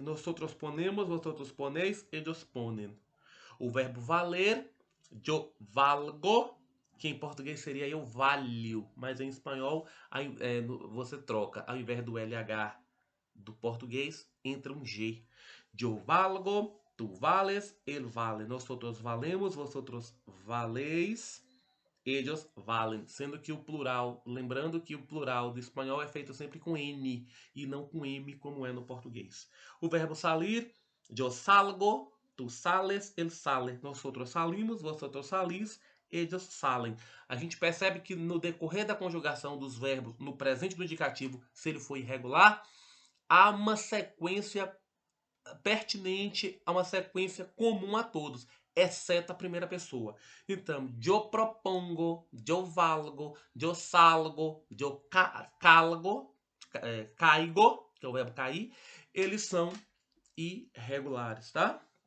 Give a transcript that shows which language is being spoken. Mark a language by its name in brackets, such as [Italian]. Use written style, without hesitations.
[Spanish] Nosotros ponemos, vosotros ponéis, ellos ponen. [Portuguese] O verbo valer, [Spanish] yo valgo, [Portuguese] que em português seria eu valho, mas em espanhol você troca. Ao invés do LH do português, entra um G. Eu valgo, tu vales, ele vale. [Spanish] Nosotros valemos, vosotros valeis, ellos valen. [Portuguese] Sendo que o plural, lembrando que o plural do espanhol é feito sempre com N e não com M, como é no português. O verbo salir, eu salgo, tu sales, ele sale. [Spanish] Nosotros salimos, vosotros salís, ellos salen. [Portuguese] A gente percebe que no decorrer da conjugação dos verbos no presente do indicativo, se ele for irregular, há uma sequência pertinente, a uma sequência comum a todos, exceto a primeira pessoa. Então, eu propongo, eu valgo, eu salgo, eu calgo, caigo, que é o verbo cair, eles são irregulares, tá?